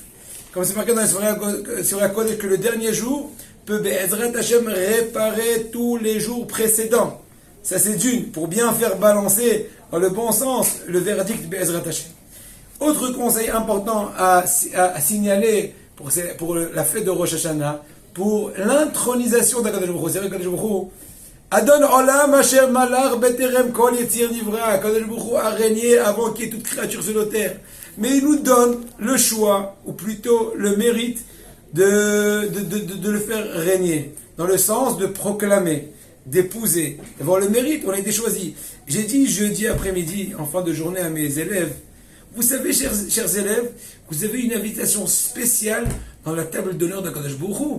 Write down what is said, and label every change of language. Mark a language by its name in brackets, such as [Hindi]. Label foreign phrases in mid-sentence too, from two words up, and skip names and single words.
[French] Comme c'est marqué dans sur la Kodesh que le dernier jour peut [Hebrew] בעזרת השם [French] réparer tous les jours précédents. Ça c'est d'une, pour bien faire balancer dans le bon sens le verdict de [Hebrew] בעזרת השם. [French] Autre conseil important à signaler pour la fête de Rosh Hashanah, pour l'intronisation d' [Hebrew] הקדוש ברוך הוא. [French] C'est vrai qu' [Hebrew] הקדוש ברוך הוא אדון עולם אשר מלך בטרם כל יציר נברא. הקדוש ברוך הוא [French] a régné avant qu'il y ait toute créature sur la terre. Mais il nous donne le choix, ou plutôt le mérite, de le faire régner. Dans le sens de proclamer, d'épouser, d'avoir le mérite, on a été choisi. J'ai dit jeudi après-midi, en fin de journée à mes élèves, vous savez, chers élèves, vous avez une invitation spéciale dans la table d'honneur d' [Hebrew] הקדוש ברוך הוא.